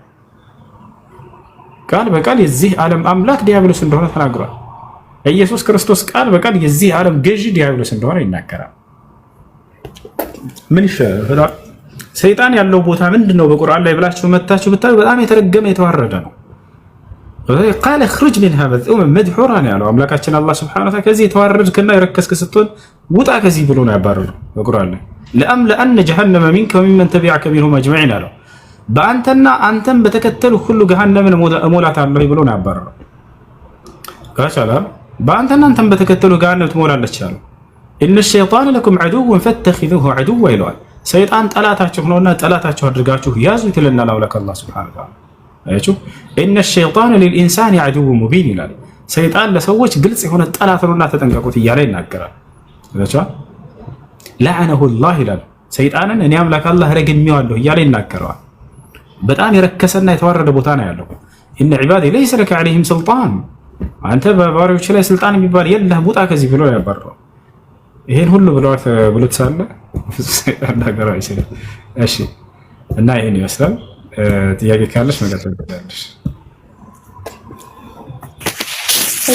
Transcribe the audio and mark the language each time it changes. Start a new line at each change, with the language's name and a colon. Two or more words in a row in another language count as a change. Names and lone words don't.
Amharic: ቃል በቃል የዚህ ዓለም አምላክ ዲያብሎስ እንደሆነ ተናግሯል። ኢየሱስ ክርስቶስ ቃል በቃል የዚህ ዓለም ገዢ ዲያብሎስ እንደሆነ ይናገራል። ምን ይሻላል? ሰይጣን ያለው ቦታ ምንድነው? በቁርአን ላይ ብላችሁ መታችሁ ብታዩ በጣም የተረገመ የተዋረደ ነው። ቃል
Arabic: اخرج منها مذءوما مدحورا
Amharic: ያለው አምላካችን አላህ
Arabic: سبحانه وتعالى
Amharic: ከዚህ የተዋረድክና የረከስክ ስትሆን ውጣ ከዚህ ብሎ ነው ያባረረው በቁርአን ላይ
Arabic: لأملأن جهنم منك وممن تبعك منهم أجمعين
Amharic: አለው። በአንተና አንተም በተከተሉ ሁሉ ገሃነምን እሞላታለሁ ብሎ ነው ያባረረው። ካቻላ በአንተና አንተም በተከተሉ ገሃነም ትሞላለች አለው።
Arabic: إن الشيطان لكم عدو فاتخذوه
Amharic: عدوا ይለዋል። ሰይጣን ጠላታችሁ ነውና ጠላታችሁ አድርጋችሁ ያዙት ይለናል አምላክ አላህ
Arabic: سبحانه وتعالى።
Amharic: አያችሁ
Arabic: إن الشيطان للإنسان عدو
Amharic: مبين ይላል። ሰይጣን ለሰዎች ግልጽ የሆነ ጠላት ነውና ተጠንቀቁት እያለ ይናገራል። አያችሁ
Arabic: لعنه الله
Amharic: ይላል። ሰይጣንን እኔ አምላክ አላህ ረግሜዋለሁ እያለ ይናገራል። በጣም የረከሰና የተዋረደ ቦታ ነው ያለው።
Arabic: إن عبادي ليس لك عليهم سلطان
Amharic: አንተ በባሪያዎች ላይ ስልጣን የሚባል የለህም ውጣ ከዚህ ብሎ ያባረረው። ይሄን ሁሉ ብሎት ሳለ ሰይጣን ነገር አይችልም። እሺ እና ይሄን ይመስላል። ጥያቄ ካለሽ መቀጠል ትችላለሽ።